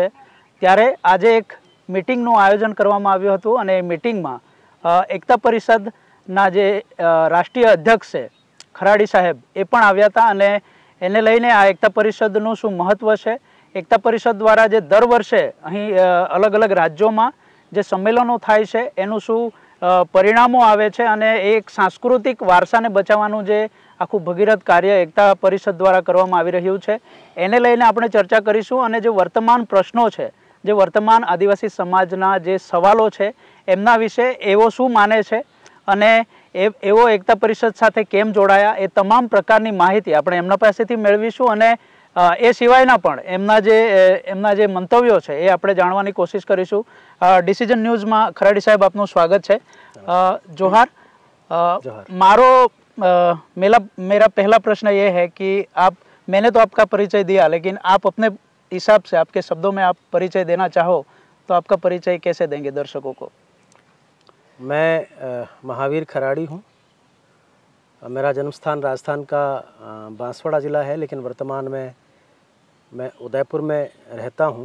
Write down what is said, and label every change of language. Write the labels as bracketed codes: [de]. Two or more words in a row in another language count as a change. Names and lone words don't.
[gu] ત્યારે આજે એક મીટિંગનું આયોજન કરવામાં આવ્યું હતું અને એ મીટિંગમાં એકતા પરિષદના જે રાષ્ટ્રીય અધ્યક્ષ છે ખરાડી સાહેબ એ પણ આવ્યા હતા અને એને લઈને આ એકતા પરિષદનું શું મહત્વ છે, એકતા પરિષદ દ્વારા જે દર વર્ષે અહીં [hi] अलग अलग राज्यों में [gu] જે સમ્મેલનો થાય છે એનુ શું પરિણામો આવે છે અને એક સાંસ્કૃતિક વારસાને બચાવવાનું જે આખું ભગીરથ કાર્ય એકતા પરિષદ દ્વારા કરવામાં આવી રહ્યું છે એને લઈને આપણે ચર્ચા કરીશું અને જે વર્તમાન પ્રશ્નો છે, જે વર્તમાન આદિવાસી સમાજના જે સવાલો છે એમના વિષે એવો શું માને છે અને એવો એકતા પરિષદ સાથે કેમ જોડાયા એ તમામ પ્રકારની માહિતી આપણે એમના પાસેથી મેળવીશું અને એ સિવાયના પણ એમના જે મંતવ્યો છે એ આપણે જાણવાની કોશિશ કરીશું। ડિસિજન ન્યૂઝ મેં ખરાડી સાહેબ આપનું સ્વાગત હૈ। जोहार। [hi] मेरा पहला प्रश्न ये है कि मैंने तो आपका परिचय दिया, लेकिन आप अपने हिसाब से आपके शब्दों में आप परिचय देना चाहो तो आपका परिचय कैसे देंगे दर्शकों को? मैं महावीर खराड़ी हूँ। मेरा जन्म स्थान राजस्थान का बांसवाड़ा ज़िला है, लेकिन वर्तमान में मैं उदयपुर में रहता हूँ।